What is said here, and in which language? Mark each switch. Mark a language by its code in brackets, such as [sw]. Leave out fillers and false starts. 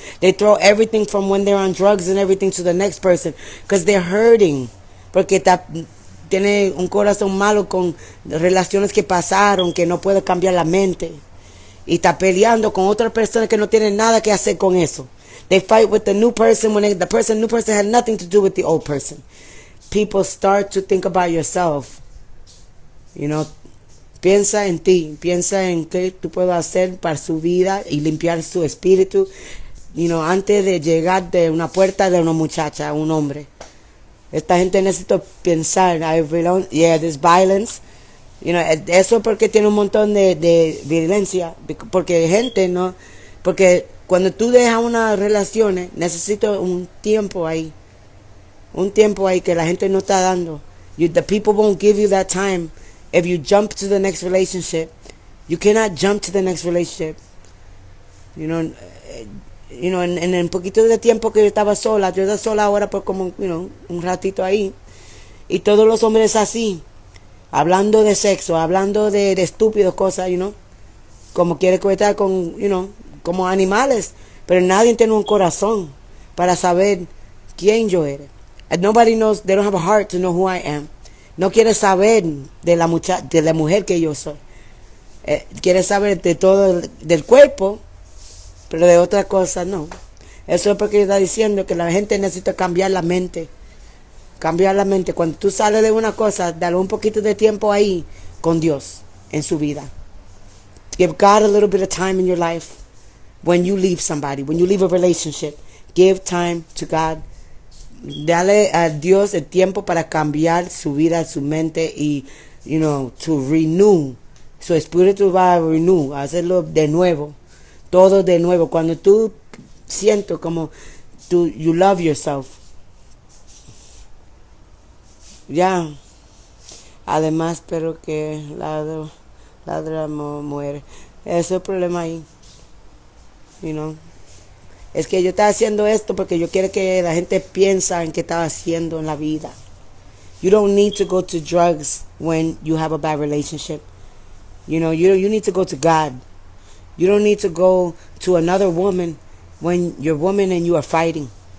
[en] They throw everything from when they're on drugs and everything to the next person because they're hurting. [es] Porque tiene un corazón malo con relaciones que pasaron, que no puede cambiar la mente. Y está peleando con otra persona que no tiene nada que hacer con eso. [en] They fight with the new person when the new person had nothing to do with the old person. People start to think about yourself. [es] Piensa en ti, piensa en qué tú puedes hacer para su vida y limpiar su espíritu. Antes de llegar de una puerta de una muchacha a un hombre. Esta gente necesita pensar, [en] there's violence. [es] Eso porque tiene un montón de violencia. Porque porque cuando tú dejas unas relaciones, necesito un tiempo ahí. Un tiempo ahí que la gente no está dando. [en] The people won't give you that time. If you jump to the next relationship, you cannot jump to the next relationship. [es] En el poquito de tiempo que yo estaba sola ahora por como, un ratito ahí. Y todos los hombres así, hablando de sexo, hablando de estúpidas cosas, como quiere estar con, como animales. Pero nadie tiene un corazón para saber quién yo era. [en] And nobody knows, they don't have a heart to know who I am. [es] No quiere saber de la mujer que yo soy. Quiere saber de todo, del cuerpo, pero de otra cosa no. Eso es porque está diciendo que la gente necesita cambiar la mente. Cambiar la mente. Cuando tú sales de una cosa, dale un poquito de tiempo ahí con Dios en su vida. [en] Give God a little bit of time in your life. When you leave somebody, when you leave a relationship, give time to God. [es] Dale a Dios el tiempo para cambiar su vida, su mente y, [en] to renew. [es] Su espíritu va a renew, a hacerlo de nuevo. Todo de nuevo. Cuando tú sientes como [en] you love yourself. [es] Ya. Además, pero que ladra muere. Ese es el problema ahí. Es que yo estaba haciendo esto porque yo quiero que la gente piense en qué estaba haciendo en la vida. [en] You don't need to go to drugs when you have a bad relationship. You need to go to God. You don't need to go to another woman when your woman and you are fighting.